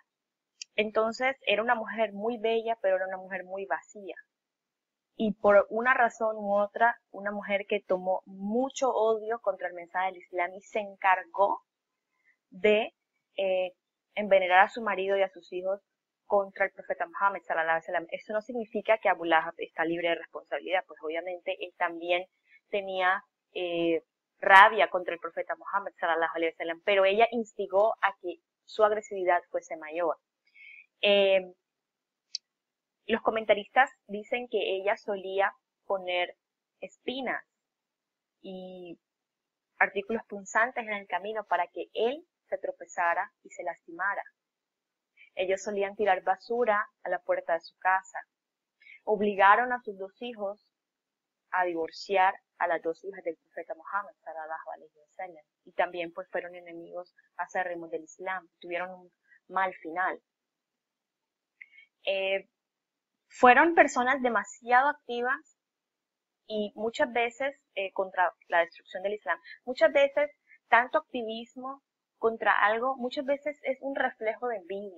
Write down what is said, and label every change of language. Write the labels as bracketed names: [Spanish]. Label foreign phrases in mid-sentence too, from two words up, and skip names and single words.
[Spanish] Entonces era una mujer muy bella, pero era una mujer muy vacía. Y por una razón u otra, una mujer que tomó mucho odio contra el mensaje del Islam y se encargó de envenenar a su marido y a sus hijos contra el profeta Muhammad [Arabic] صلى الله عليه وسلم. [Spanish] Eso no significa que Abu Lahab está libre de responsabilidad, pues obviamente él también tenía rabia contra el profeta Muhammad [Arabic] صلى الله عليه وسلم, [Spanish] pero ella instigó a que su agresividad fuese mayor. Los comentaristas dicen que ella solía poner espinas y artículos punzantes en el camino para que él se tropezara y se lastimara. Ellos solían tirar basura a la puerta de su casa. Obligaron a sus dos hijos a divorciar a las dos hijas del profeta Muhammad [Arabic] صلى الله عليه وسلم. [Spanish] Y también pues fueron enemigos acérrimos del Islam. Tuvieron un mal final. Fueron personas demasiado activas y muchas veces contra la destrucción del Islam. Muchas veces tanto activismo contra algo, muchas veces es un reflejo de envidia.